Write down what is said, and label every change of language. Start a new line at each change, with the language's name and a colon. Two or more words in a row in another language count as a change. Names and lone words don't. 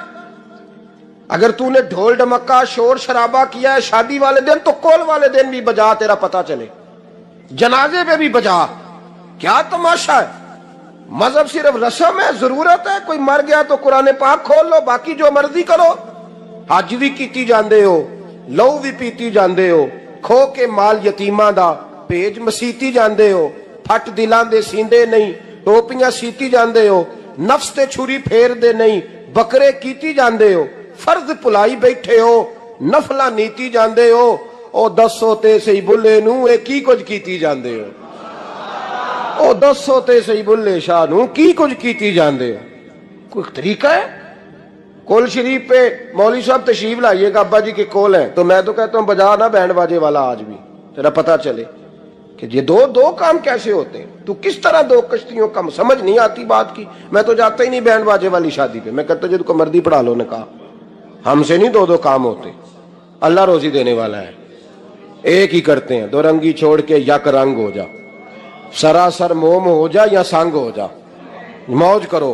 Urdu: اگر تو نے ڈھول ڈمکا شور شرابہ کیا ہے شادی والے دن تو کول والے دن بھی بجا، تیرا پتہ چلے، جنازے پہ بھی بجا، کیا تماشا ہے؟ مذہب صرف رسم ہے، ضرورت ہے، کوئی مر گیا تو قرآن پاک کھول لو، باقی جو مرضی کرو،
Punjabi: حج بھی کیتی جاندے ہو، لو بھی پیتی جاندے ہو، کھو کے مال یتیماں دا پیج مسیتی جاندے ہو، پھٹ دلاں دے سیندے نہیں، ٹوپیاں سیتی جاندے ہو، نفس تے چھری پھیر دے نہیں، بکرے کیتی جاندے ہو، فرض پلائی بیٹھے ہو، نفلہ نیتی جاندے ہو، او دسو تے سی بلے نو اے کی کچھ کیتی جاندے ہو، او دسو تے سی بلے شاہ نو کی کچھ کیتی جاندے ہو۔
Urdu: کوئی طریقہ ہے؟ کول شریف پہ مولوی صاحب تشریف لائیے گا، ابا جی کے کول ہیں تو میں تو کہتا ہوں بجا نا بینڈ باجے والا آج بھی، تیرا پتہ چلے کہ یہ دو کام کیسے ہوتے ہیں۔ تو کس طرح 2 کشتیوں کا سمجھ نہیں آتی بات کی۔ میں تو جاتا ہی نہیں بینڈ باجے والی شادی پہ، میں کہتا ہوں جب کو مردی پڑھا لو نے کہا، ہم سے نہیں 2 کام ہوتے، اللہ روزی دینے والا ہے، ایک ہی کرتے ہیں، 2 رنگی چھوڑ کے یک رنگ ہو جا، سراسر موم ہو جا یا سنگ ہو جا، موج کرو۔